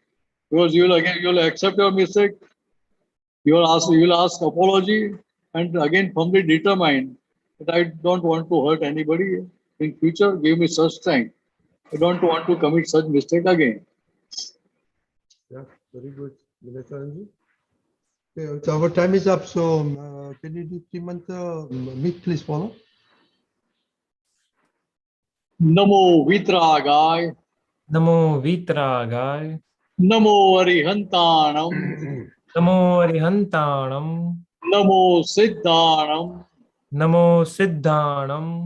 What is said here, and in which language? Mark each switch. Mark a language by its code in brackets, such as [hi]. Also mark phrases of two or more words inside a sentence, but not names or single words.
[en] Because you'll accept your mistake, you'll ask apology, and again firmly determine that I don't want to hurt anybody in future. Give me such strength. I don't want to commit such mistake again. Yeah, very good, Nimesh. Okay, so our time is up. So can you do three mantra? Meet, please follow. [pra] Namo Vitragay, Namo Vitragay. Namo Arihantanam, Namo Arihantanam. Namo Siddhanam, Namo Siddhanam.